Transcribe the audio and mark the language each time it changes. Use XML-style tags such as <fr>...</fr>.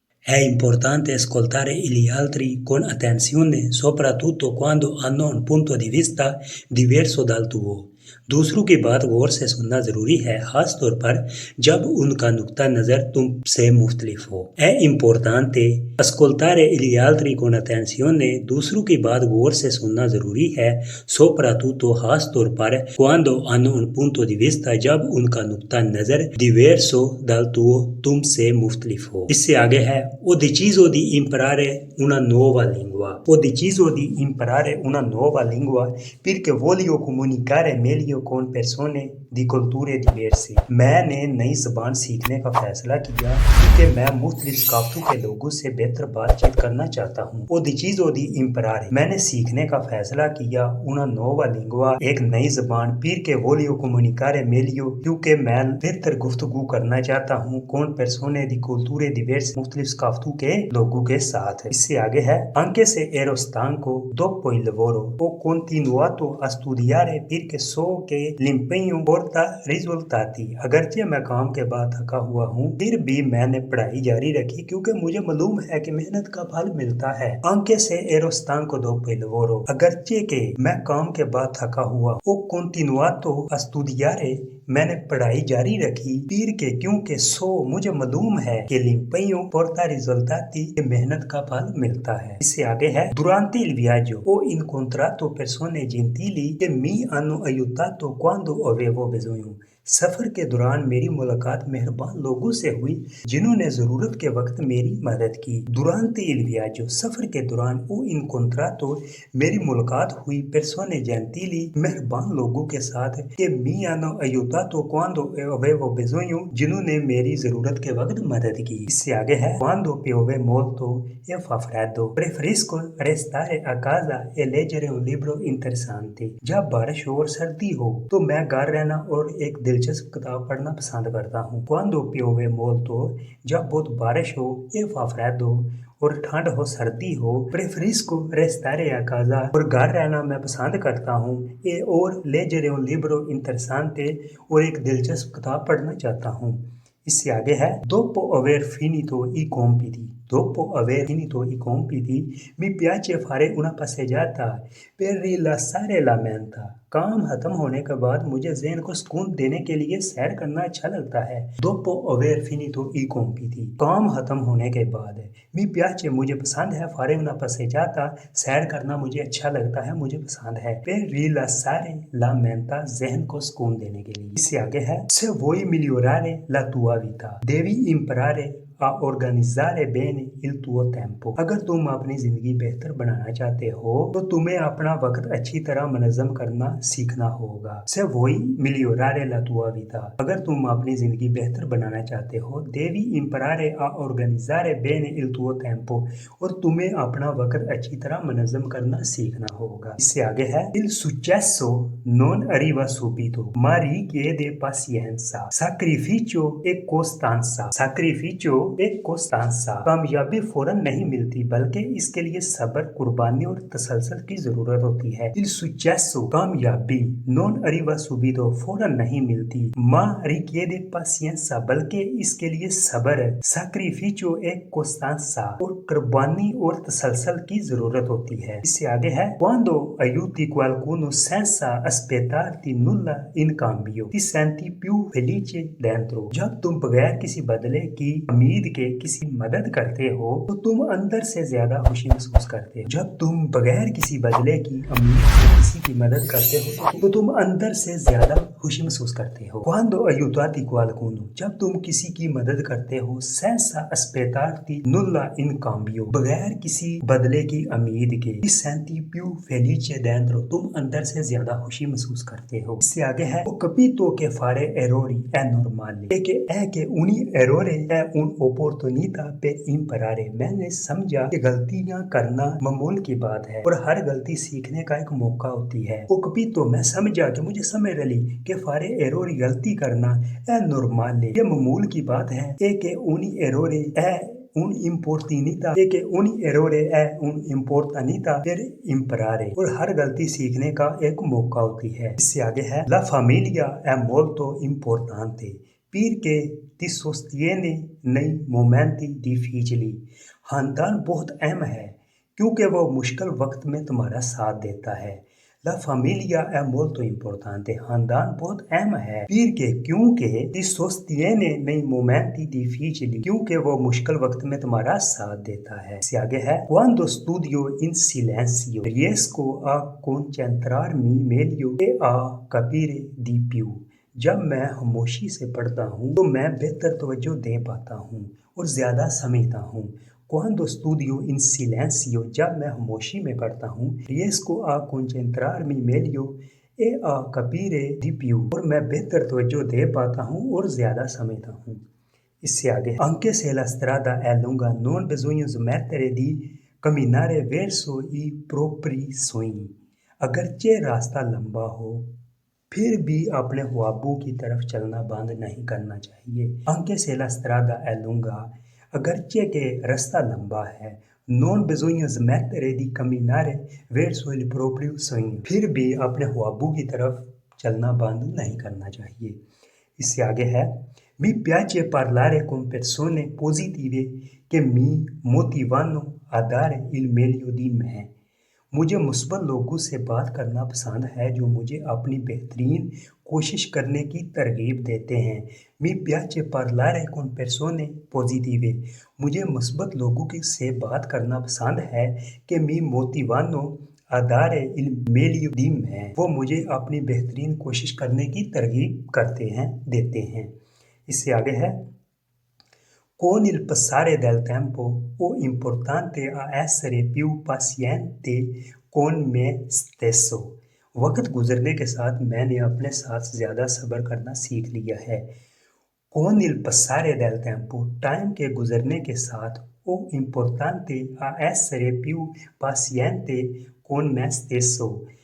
<it>È importante ascoltare gli altri con attenzione, soprattutto quando hanno un punto di vista diverso dal tuo.</it> <ur>دوسروں کی بات غور سے سننا ضروری ہے، خاص طور پر جب ان کا نقطہ نظر تم سے مختلف ہو.</ur> <it>È importante ascoltare gli altri con attenzione.</it> <ur>دوسروں کی بات غور سے سننا ضروری ہے،</ur> <it>soprattutto</it> <ur>خاص طور پر</ur> <it>quando hanno un punto di vista</it> <ur>جب ان کا نقطہ نظر</ur> <it>diverso dal tuo</it> <ur>تم سے مختلف ہو. اس سے آگے ہے</ur> <it>ho deciso di imparare una nuova lingua. Ho deciso di imparare una nuova lingua perché voglio comunicare meglio con persone di culture diverse.</it> <ur>میں نے نئی زبان سیکھنے کا فیصلہ کیا کیونکہ میں مختلف ثقافتوں کے لوگوں سے بہتر بات چیت کرنا چاہتا ہوں.</ur> <it>Ho deciso di imparare.</it> <ur>میں نے سیکھنے کا فیصلہ کیا</ur> <it>una nuova lingua</it> <ur>ایک نئی زبان</ur> <it>perché voglio comunicare meglio</it> <ur>کیونکہ میں بہتر گفتگو کرنا چاہتا ہوں</ur> <it>con persone di culture diverse</it> <ur>مختلف ثقافتوں کے لوگوں کے ساتھ. اس سے آگے ہے</ur> <it>anche se ero stanco dopo il lavoro ho continuato a studiare perché so che l'impegno porta risultati.</it> <ur>اگرچہ میں کام کے بعد تھکا ہوا ہوں پھر بھی میں نے پڑھائی جاری رکھی کیونکہ مجھے معلوم ہے کہ محنت کا پھل ملتا ہے.</ur> <it>anche se ero stanco dopo il lavoro</it> <ur>اگرچہ کہ میں کام کے بعد تھکا ہوا</ur> <it>ho continuato a studiare</it> <ur>میں نے پڑھائی جاری رکھی</ur> <it>perché</it> <ur>کیونکہ سو مجھے معلوم ہے کہ</ur> <it>l'impegno porta risultati</it> <ur>کہ محنت کا پھل ملتا ہے. اس سے آگے ہے</ur> <it>durante il viaggio ho incontrato persone gentili che mi hanno aiutato quando avevo bisogno.</it> <ur>سفر کے دوران میری ملاقات مہربان لوگوں سے ہوئی جنہوں نے ضرورت کے وقت میری مدد کی.</ur> <it>durante il viaggio</it> <ur>سفر کے دوران</ur> <it>ho incontrato</it> <ur>میری ملاقات ہوئی</ur> <it>persone gentili</it> <ur>مہربان لوگوں کے ساتھ کہ</ur> <it>mi hanno aiutato quando avevo bisogno</it> <ur>جنہوں نے میری ضرورت کے وقت مدد کی. اس سے آگے ہے</ur> <it>quando piove molto e fa freddo preferisco restare a casa e leggere un libro interessante.</it> <ur>جب بارش ہو اور سردی ہو تو میں گھر رہنا اور ایک دلچسپ کتاب پڑھنا پسند کرتا ہوں.</ur> <it>quando piove molto</it> <ur>جب بہت بارش ہو</ur> <it>e fa freddo</it> <ur>اور ٹھنڈ ہو سردی ہو</ur> <it>preferisco restare a casa</it> <ur>اور گھر رہنا میں پسند کرتا ہوں</ur> <it>e</it> <ur>اور</ur> <it>leggere un libro interessante</it> <ur>اور ایک دلچسپ کتاب پڑھنا چاہتا ہوں. اس سے آگے ہے</ur> <it>dopo aver finito i compiti. dopo aver finito i compiti mi piace fare una passeggiata per rilassare la mente.</it> <ur>کام ختم ہونے کے بعد مجھے ذہن کو سکون دینے کے لیے سیر کرنا اچھا لگتا ہے.</ur> <it>dopo aver finito i compiti</it> <ur>کام ختم ہونے کے بعد</ur> <it>mi piace</it> <ur>مجھے پسند ہے</ur> <it>fare una passeggiata</it> <ur>سیر کرنا مجھے اچھا لگتا ہے مجھے پسند ہے</ur> <it>per rilassare la mente</it> <ur>ذہن کو سکون دینے کے لیے. اس سے آگے ہے</ur> <it>se vuoi migliorare la tua vita devi imparare a organizzare bene il tuo tempo.</it> <ur>اگر تم اپنی زندگی بہتر بنانا چاہتے ہو تو تمہیں اپنا وقت اچھی طرح منظم کرنا سیکھنا ہوگا.</ur> <it>Se vuoi migliorare la tua vita</it> <ur>اگر تم اپنی زندگی بہتر بنانا چاہتے ہو</ur> <it>devi imparare a organizzare bene il tuo tempo</it> <ur>اور تمہیں اپنا وقت اچھی طرح منظم کرنا سیکھنا ہوگا. اس سے آگے ہے</ur> <it>il successo non arriva subito ma richiede pazienza sacrificio e costanza. sacrificio</it> <ur>ایک کوستانسا کامیابی فوراً نہیں ملتی بلکہ اس کے لیے صبر قربانی اور تسلسل کی ضرورت ہوتی ہے.</ur> <it>il successo</it> <ur>کامیابی</ur> <it>non arriva subito</it> <ur>فوراً نہیں ملتی</ur> <it>ma richiede pazienza</it> <ur>بلکہ اس کے لیے صبر</ur> <it>sacrificio e costanza</it> <ur>اور قربانی اور تسلسل کی ضرورت ہوتی ہے. اس سے آگے ہے</ur> <it>quando aiuti qualcuno senza aspettarti nulla in cambio ti senti più felice dentro.</it> <ur>جب تم بغیر کسی بدلے کی امید کے کسی مدد کرتے ہو تو تم اندر سے زیادہ خوشی محسوس کرتے ہو. جب تم بغیر کسی بدلے کی امید سے کسی کی مدد کرتے ہو تو تم اندر سے زیادہ خوشی محسوس کرتے ہو.</ur> <it>quando aiutati qualcuno</it> <ur>جب تم کسی کی مدد کرتے ہو</ur> <it>senza aspettarti nulla in cambio</it> <ur>بغیر کسی بدلے کی امید کے</ur> <it>ti senti più felice dentro</it> <ur>تم اندر سے زیادہ خوشی محسوس کرتے ہو. اس سے آگے ہے</ur> <it>ho capito che fare errori è normale e che ogni errore è un'opportunità per imparare.</it> <ur>میں نے سمجھا کہ غلطیاں کرنا معمول کی بات ہے اور ہر غلطی سیکھنے کا ایک موقع ہوتی ہے.</ur> <it>ho capito</it> <ur>میں سمجھا کہ مجھے سمجھ رلی کہ</ur> <it>fare errori</it> <ur>غلطی کرنا</ur> <it>è normale</it> <ur>یہ معمول کی بات ہے</ur> <it>e che ogni errore è un'opportunità e che ogni errore è un'opportunità per imparare</it> <ur>اور ہر غلطی سیکھنے کا ایک موقع ہوتی ہے. اس سے آگے ہے</ur> <it>la famiglia è molto importante perché ti sostiene nei momenti difficili.</it> <ur>خاندان بہت اہم ہے کیونکہ وہ مشکل وقت میں تمہارا ساتھ دیتا ہے.</ur> <it>La familia è molto importante.</it> <ur>خاندان بہت اہم ہے.</ur> <it>Perché</it> <ur>کیونکہ</ur> <it>ti sostiene nei momenti difficili.</it> <ur>کیونکہ وہ مشکل وقت میں تمہارا ساتھ دیتا ہے. اس سے آگے ہے</ur> <it>Quando studio in silenzio riesco a concentrarmi meglio e a capire di più.</it> <ur>جب میں خاموشی سے پڑھتا ہوں تو میں بہتر توجہ دے پاتا ہوں اور زیادہ سمجھتا ہوں.</ur> <it>Quando studio in silenzio</it> <ur>جب میں خاموشی میں پڑھتا ہوں</ur> <it>riesco a concentrarmi meglio e a capire di più</it> <ur>اور میں بہتر توجہ دے پاتا ہوں اور زیادہ سمجھتا ہوں. اس سے آگے</ur> <it>Anche se la strada è lunga non bisogna smettere di camminare verso i propri sogni.</it> <ur>اگرچہ راستہ لمبا ہو پھر بھی اپنے خوابوں کی طرف چلنا بند نہیں کرنا چاہیے.</ur> <it>Anche se la strada è lunga</it> <ur>اگرچہ کہ راستہ لمبا ہے</ur> <it>non bisogna smettere di camminare verso il proprio sogno</it> <ur>پھر بھی اپنے خوابوں کی طرف چلنا بند نہیں کرنا چاہیے. اس سے آگے ہے</ur> <it>Mi piace parlare con persone positive che mi motivano a dare il meglio di me.</it> <ur>مجھے مثبت لوگوں سے بات کرنا پسند ہے جو مجھے اپنی بہترین کوشش کرنے کی ترغیب دیتے ہیں.</ur> <it>Mi piace parlare con persone positive.</it> <ur>مجھے مثبت لوگوں سے بات کرنا پسند ہے کہ</ur> <it>mi motivano a dare il meglio di me.</it> <ur>وہ مجھے اپنی بہترین کوشش کرنے کی ترغیب کرتے ہیں دیتے ہیں. اس سے آگے ہے</ur> <it>Con il passare del tempo ho importante a essere più paziente con me stesso.</it> <ur>وقت گزرنے کے ساتھ میں نے اپنے ساتھ زیادہ صبر کرنا سیکھ لیا ہے.</ur> <it>Con il passare del tempo</it> <ur>time کے گزرنے کے ساتھ</ur> <it>ho importante a essere più paziente con me stesso.</it>